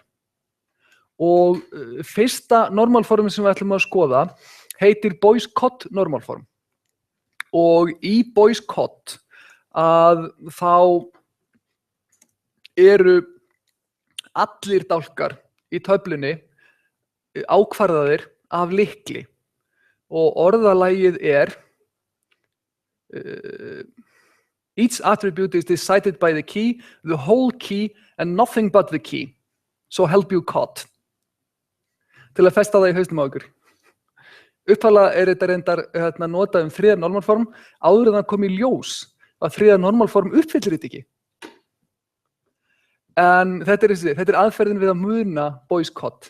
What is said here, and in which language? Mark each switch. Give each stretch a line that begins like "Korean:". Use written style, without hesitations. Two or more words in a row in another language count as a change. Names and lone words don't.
Icelandic: Og fyrsta normalformi sem við ætlum að skoða heitir Boyce-Codd normalform. Og í Boyce-Codd að þá eru allir dálkar í töflunni ákvarðaðir af lykli og orðalagið er
English: each attribute is decided by the key, the whole key and nothing but the key. So help you Codd.
Icelandic: Til að festa það í hausnum á ykkur. Upphaflega er þetta reyndar notað þriðja normalform áður en það kom í ljós að þriðja normalform uppfyllir þetta ekki. En þetta er aðferðin við að muna Boyce-Codd.